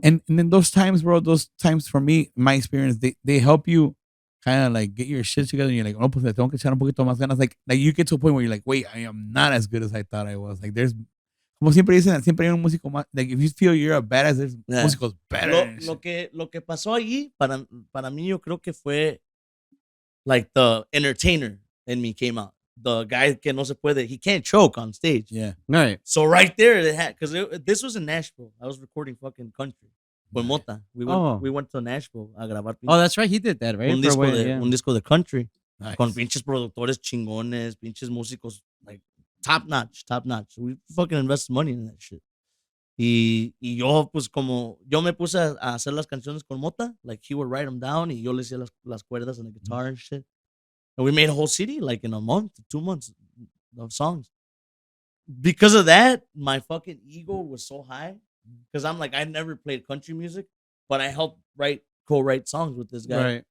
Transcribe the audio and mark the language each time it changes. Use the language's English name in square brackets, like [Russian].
[English] And then those times, bro, those times for me, my experience, they help you kind of like get your shit together, and you're like, oh, pues le tengo que echar un poquito más ganas. Like you get to a point where you're like, wait, I am not as good as I thought I was. Like there's, como siempre dicen, siempre hay un músico más. Like if you feel you're a badass, there's músicos better. [Spanish] Lo que pasó allí, para mí, yo creo que fue like the entertainer in me came out. [English] The guy que no se puede, he can't choke on stage. Yeah. Right. So right there, they had, because this was in Nashville. I was recording fucking country. With Mota. We went to Nashville a grabar. Oh, that's right. He did that, right? [Spanish] Un disco de country. [English] Nice. [Spanish] Con pinches productores chingones, pinches músicos, like top notch. [English] We fucking invested money in that shit. [Spanish] Y yo, pues como, yo me puse a hacer las canciones con Mota. [English] Like he would write them down, y yo le hacía las cuerdas and the guitar and shit. And we made a whole CD like in a month, 2 months of songs. Because of that, my fucking ego was so high. Because I'm like, I never played country music, but I helped co-write songs with this guy.